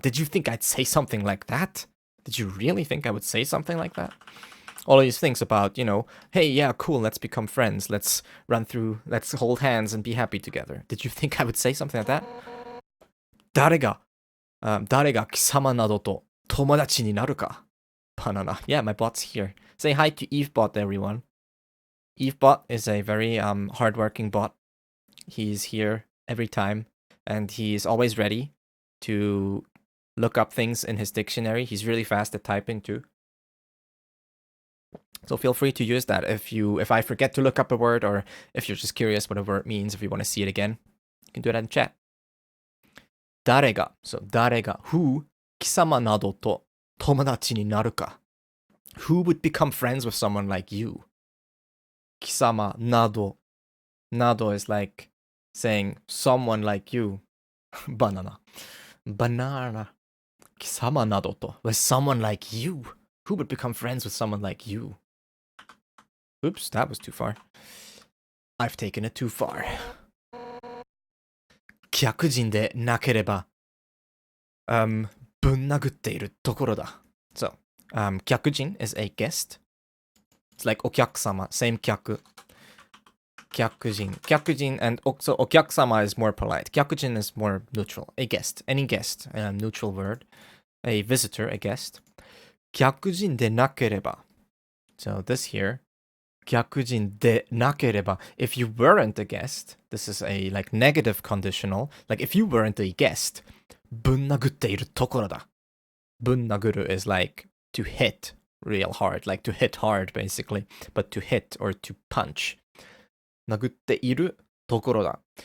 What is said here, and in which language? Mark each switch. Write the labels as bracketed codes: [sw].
[en] Did you think I'd say something like that? Did you really think I would say something like that? All these things about, you know, hey, yeah, cool, let's become friends. Let's hold hands and be happy together. Did you think I would say something like that? [ja] 誰が貴様などと友達になるか? [en] Banana. Yeah, my bot's here. Say hi to EveBot, everyone. EveBot is a very hardworking bot. He's here every time, and he's always ready to look up things in his dictionary. He's really fast at typing too. So feel free to use that if I forget to look up a word, or if you're just curious what a word means, if you want to see it again, you can do that in chat. 誰が so 誰が who [ja] 貴様などと友達になるか [en] who would become friends with someone like you 貴様など nado is like saying someone like you banana 貴様などと with someone like you who would become friends with someone like you. Oops, that was too far. I've taken it too far. [ja] 客人でなければ、ぶん殴っているところだ。 [en] So, 客人 is a guest. It's like お客様, same 客. 客人 and also お客様 is more polite. 客人 is more neutral. A guest, any guest, neutral word. A visitor, a guest. [ja] 客人でなければ. [en] So this here, [ja] 客人でなければ. [en] If you weren't a guest, this is a like negative conditional. Like if you weren't a guest, [ja] ぶん殴っているところだ. [en] ぶん殴る is like to hit real hard, like to hit hard basically, but to hit or to punch. [ja] 殴っているところだ.